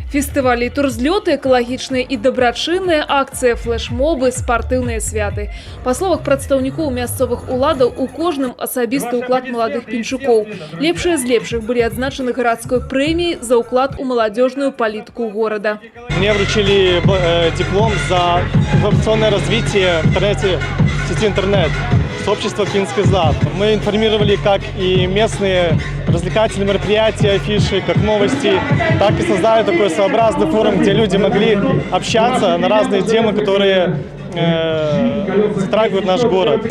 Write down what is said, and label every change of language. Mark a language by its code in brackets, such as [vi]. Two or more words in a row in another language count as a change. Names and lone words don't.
[be] Фестывалі і турзлёты, экалагічныя і дабрачынныя акцыі, флэш-мобы, спартыўныя святы. Па словах прадстаўнікоў мясцовых уладаў, у кожным асабісты ўклад маладых пенчукоў. Лепшыя з лепшых былі адзначаны гарадской прэміяй за ўклад у маладзёжную палітыку горада. [ru] Мне вручили диплом за информационное развитие сети интернет. Сообщество «Пинский ЗАД». Мы информировали как и местные развлекательные мероприятия, афиши, как новости, так и создали такой своеобразный форум, где люди могли общаться на разные темы, которые затрагивают наш город.